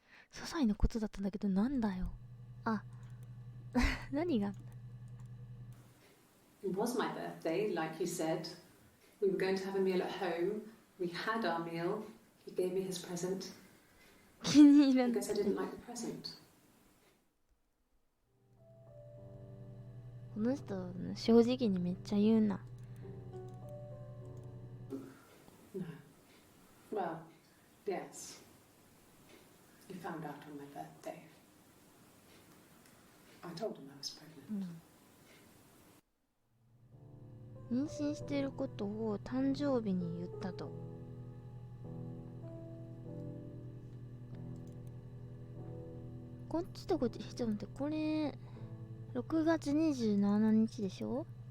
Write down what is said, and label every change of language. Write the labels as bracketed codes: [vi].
[ja] 些細なことだったんだけど、なんだよ。あ、何が？ [en] It was my birthday, like you said. We were going to have a meal at home. We had our meal. He gave me his present. [ja] 気に入らない。 [en] I guess I didn't like the present. [ja] この人、正直にめっちゃ言うな。 [en] No. Well, yes. He found out on my birthday. I told him I was pregnant. [ja] 妊娠していることを誕生日に言ったと。こっちとこっち、ちょっと待って、これ6月27日でしょ。